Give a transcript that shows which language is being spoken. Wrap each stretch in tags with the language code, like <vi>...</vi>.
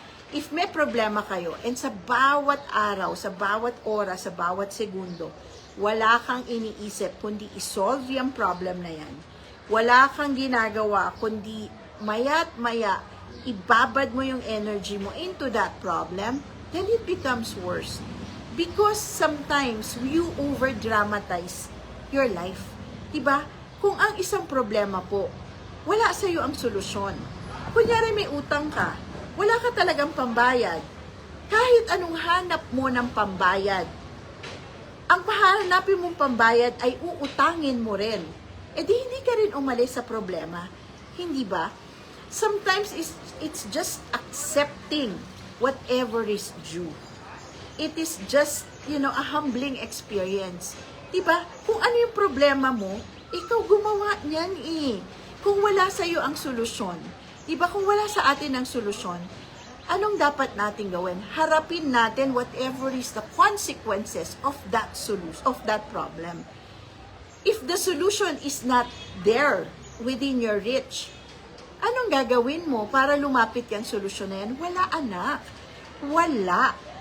<tl>If may problema kayo, and sa bawat araw, sa bawat oras, sa bawat segundo, wala kang iniisip kundi isolve yung problem na yan. Wala kang ginagawa kundi maya't maya, ibabad mo yung energy mo</tl> <en>into that problem, then it becomes worse. Because sometimes you over-dramatize your life.</en> <tl>Diba? Kung ang isang problema po, wala sa'yo ang solusyon. Kunyari may utang ka, wala ka talagang pambayad. Kahit anong hanap mo ng pambayad, ang pahanapin mong pambayad ay uutangin mo rin. Eh di hindi ka rin umalis sa problema. Hindi ba?</tl> <en>Sometimes it's just accepting whatever is due. It is just, a humbling experience.</en> <tl>Diba? Kung ano yung problema mo, ikaw gumawa niyan eh. Kung wala sa'yo ang solusyon, diba? Kung wala sa atin ang solusyon, anong dapat natin gawin? Harapin natin</tl> <en>whatever is the consequences of that solution, of that problem. If the solution is not there within your reach,</en> <tl>anong gagawin mo para lumapit yung solusyon na yan? Wala, anak. Wala.</tl>